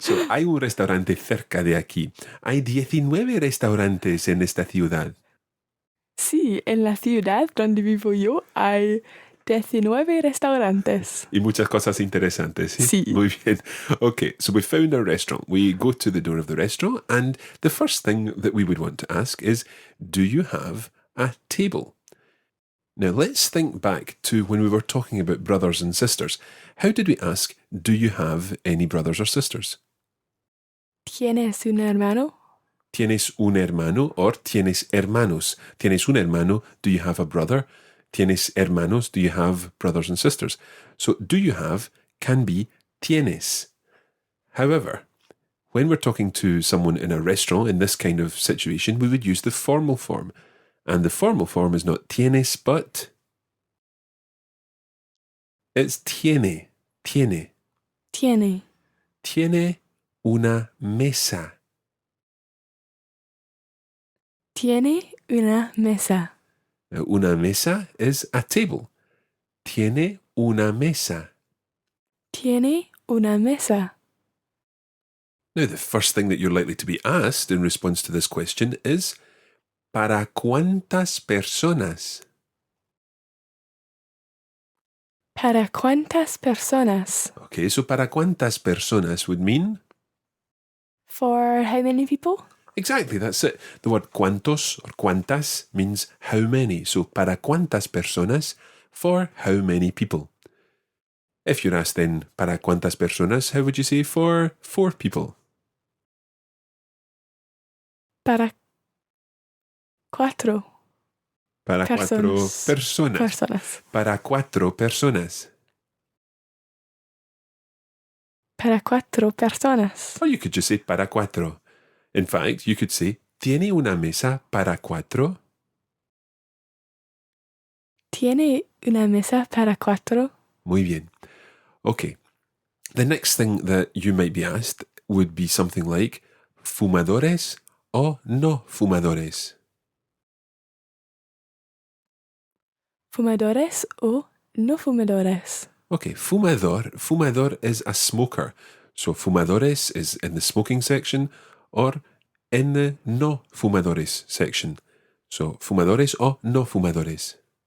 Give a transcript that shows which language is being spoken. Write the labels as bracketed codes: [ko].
[es] So, hay un restaurante cerca de aquí. Hay 19 restaurantes en esta ciudad. Sí, en la ciudad donde vivo yo hay 19 restaurantes. Y muchas cosas interesantes. Sí. Muy bien. [en] Okay, so we found a restaurant. We go to the door of the restaurant, and the first thing that we would want to ask is, do you have a table? Now, let's think back to when we were talking about brothers and sisters. How did we ask, do you have any brothers or sisters? [es] ¿Tienes un hermano? ¿Tienes un hermano or tienes hermanos? ¿Tienes un hermano? [en] Do you have a brother? [es] ¿Tienes hermanos? [en] Do you have brothers and sisters? So, do you have can be tienes. However, when we're talking to someone in a restaurant in this kind of situation, we would use the formal form. And the formal form is not tienes, but it's tiene. [es] Tiene. Tiene. Tiene una mesa. Tiene una mesa. [en] Now, una mesa is a table. [es] Tiene una mesa. Tiene una mesa. [en] Now, the first thing that you're likely to be asked in response to this question is, [es] ¿para cuántas personas? ¿Para cuántas personas? [en] Okay, so [es] ¿para cuántas personas [en] would mean? For how many people? Exactly, that's it. The word cuantos or cuantas means how many. So, [es] ¿para cuántas personas? [en] For how many people. If you're asked then, [es] ¿para cuántas personas? [en] How would you say for 4 people? [es] Para cuatro Para 4 personas. personas. Para 4 personas. Para 4 personas. [en] Or you could just say para 4. In fact, you could say, [es] ¿tiene una mesa para 4? ¿Tiene una mesa para 4? Muy bien. Okay. [en] The next thing that you might be asked would be something like, [es] ¿fumadores o no fumadores? ¿Fumadores o no fumadores? [en] Okay, fumador is a smoker. So fumadores is in the smoking section or in the [es] no fumadores [en] section. [es] So fumadores o no fumadores.